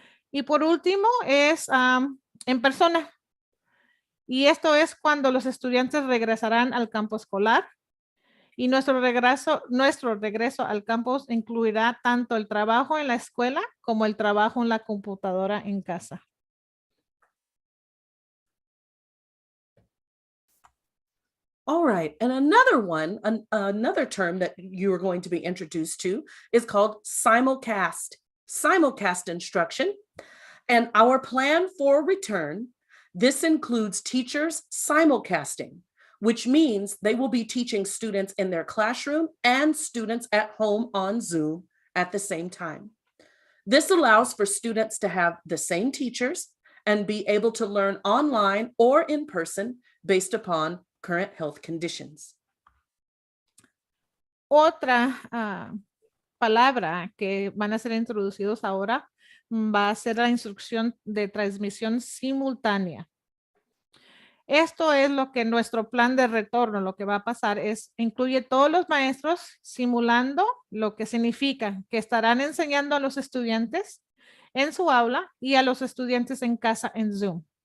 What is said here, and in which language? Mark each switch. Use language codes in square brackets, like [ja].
[es] Y por último es en persona. Y esto es cuando los estudiantes regresarán al campo escolar y nuestro regreso al campus incluirá tanto el trabajo en la escuela como el trabajo en la computadora en casa. [en] All right, and another one, another term that you are going to be introduced to is called simulcast instruction. And our plan for return, this includes teachers simulcasting, which means they will be teaching students in their classroom and students at home on Zoom at the same time. This allows for students to have the same teachers and be able to learn online or in person based upon current health conditions. [es] Otra palabra que van a ser introducidos ahora va a ser la instrucción de transmisión simultánea. Esto es lo que nuestro plan de retorno, lo que va a pasar es, incluye todos los maestros simulando lo que significa que estarán enseñando a los estudiantes en su aula y a los estudiantes en casa en Zoom.